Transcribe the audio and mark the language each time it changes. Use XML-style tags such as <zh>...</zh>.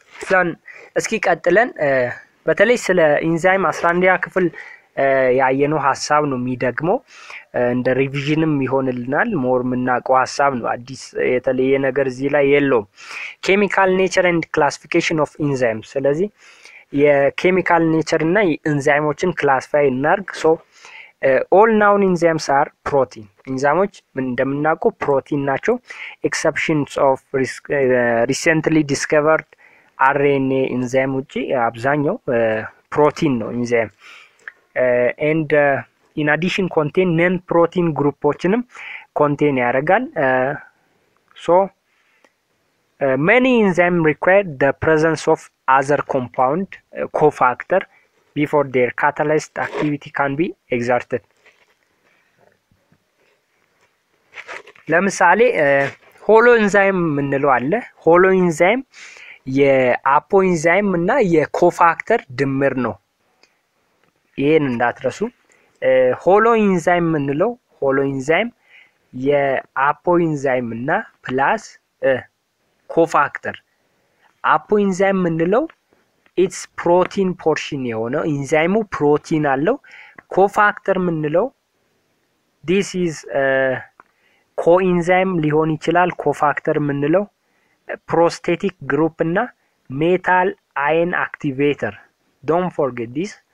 <am>then እስኪ ቀጥለን በተለይ ስለ ኢንዛይም 11ኛ ክፍል ያየነው ሐሳብ ነው የሚደግመው እንደ ሪቪዥንም ይሆንልናል። ሞር ምናቀው ሐሳብ ነው። አዲስ የተለየ ነገር እዚህ ላይ የለውም።</am> <en>ኬሚካል ኔቸር ኤንድ ክላሲፊኬሽን ኦፍ ኢንዛይምስ።</en> <am>ስለዚህ የኬሚካል ኔቸር እና ኢንዛይሞችን ክላሲፋይ እናርግ። ሶ</am> <en>all known enzymes are protein.</en> <am>ኢንዛይሞች እንደምናውቀው ፕሮቲን ናቸው።</am> <en>exceptions of recently discovered RNA</en> <am>ኢንዛይም ውጪ አብዛኛው ፕሮቲን ነው ኢንዛይም</am> <en>and in addition contain non protein groupoችንም contain</en> <am>ያደርጋል።</am> <en>so many enzymes require the presence of other compound cofactor before their catalyst activity can be exerted.</en> <am>ለምሳሌ ሆሎ ኢንዛይም ምንለው አለ። ሆሎ ኢንዛይም የአፖ ኢንዛይም እና የኮፋክተር ድምር ነው። ይሄን እንዳትረሱ። ሆሎ ኢንዛይም ምንለው ሆሎ ኢንዛይም የአፖ ኢንዛይም እና ፕላስ ኮፋክተር። አፖ ኢንዛይም ምንለው</am> <en>ኢትስ ፕሮቲን ፖርሽን</en> <am>የሆነው ኢንዛይሙ ፕሮቲን አለው። ኮፋክተር ምንለው</am> <en>this is</en> <am>ኮኢንዛይም ሊሆን ይችላል። ኮፋክተር ምንለው ፕሮስቴቲክ ግሩፕ እና ሜታል አየን አክቲቬተር።</am> <en>don't forget this.</en>